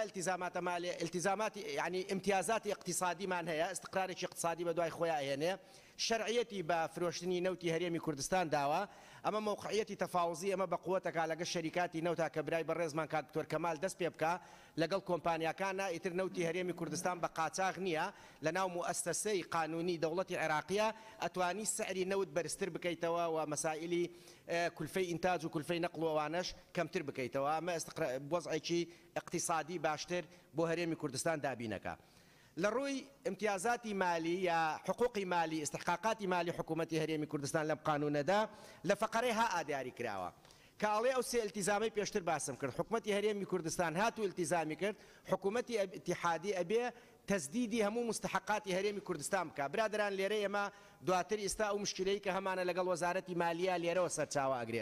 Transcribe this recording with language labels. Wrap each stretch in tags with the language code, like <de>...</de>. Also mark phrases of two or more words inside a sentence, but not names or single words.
<ckb>التزاماتی یعنی امتیازاتی اقتصادیمان هەیە، استقرارێکی اقتصادی بە دوای خۆیان ئەهێنێ، شەرعیەتی بە فرۆشتنی نەوتی هەرێمی کوردستان داوە، ئەمە موقعیەتی تەفاوزی ئەمە بە قووەتەکە لەگەڵ شەریکاتی نەوتا کە برای بەڕێزمان کاک دکتۆر کەمال دەست پێ بکە لەگەڵ کۆمپانیاکانە ئیتر نەوتی هەرێمی کوردستان بە قاچاغ نییە لەناو موەسسەسەی قانونی دەوڵەتی عێراقیە ئەتوانی سعری نەوت بەرزتر بکەیتەوە و مەسائلی کولفەی ئینتاج و کولفەی نەقڵ و ئەوانەش کەمتر بکەیتەوە. ئەمە وەزعێکی اقتصادی باشتر بۆ هەرێمی کوردستان دابینەکە. لە ڕووی امتیازاتی مالی یا حقوقی مالی استحقاقاتی مالی حکوومەتی هەرێمی کوردستان لەم قانونەدا لە فەقەرەی ها ئادیاری کراوە کە ئەڵێ ئەو سێ التیزامی پێشتر باسم کرد. حکوومەتی هەرێمی کوردستان هاتوو التیزامی کرد حکوومەتی ئیتیحادی ئەبێ تەسدیدی هەموو مستحقاتی هەرێمی کوردستان بکە. برادران لێرە ئێمە دواتر ئێستا ئەو مشکلەی کە هەمانە لەگەڵ وەزارەتی مالیە لێرەوە سەرچاوە ئەگرێ.</ckb>